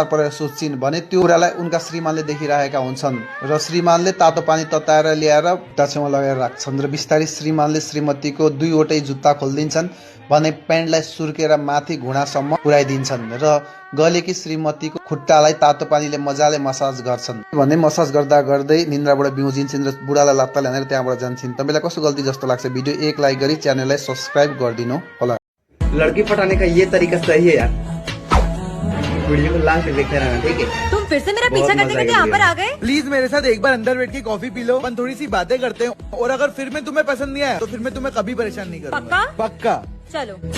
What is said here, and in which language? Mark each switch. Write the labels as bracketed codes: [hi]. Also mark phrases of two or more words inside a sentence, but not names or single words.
[ne] परेर सुत्छिन् भने त्यो कुरालाई उनका श्रीमानले देखिरहेका हुन्छन् र श्रीमानले तातो पानी तताएर ल्याएर ढाँचामा लगाएर राख्छन् र बिस्तारै श्रीमानले श्रीमतीको 2वटै जुत्ता खोलिदिन्छन् भने प्यान्टलाई सुर्केर माथि घुँडासम्म पुर्याइदिन्छन् र गलेकी श्रीमतीको खुट्टालाई तातो पानीले मजाले मसाज गर्छन् भने मसाज गर्दा गर्दै निन्द्राबाट बिउजिन्छन् र बुढालाई लात्ताले हानेर त्यहाँबाट जान्छन्। तपाईलाई कस्तो गल्ती जस्तो लाग्छ, भिडियो एक लाइक गरी च्यानललाई सब्सक्राइब गरिदिनु होला। [hi] लड़की पटाने का ये तरीका सही है यार। वीडियो को लास्ट तक देखते रहना, ठीक है? तुम फिर से मेरा पीछा करते करते यहाँ पर आ गए। प्लीज मेरे साथ एक बार अंदर बैठ के कॉफी पी लो, अपन थोड़ी सी बातें करते हैं, और अगर फिर में तुम्हें पसंद नहीं आया तो फिर मैं तुम्हें कभी परेशान नहीं करूँगा। पक्का? पक्का। चलो।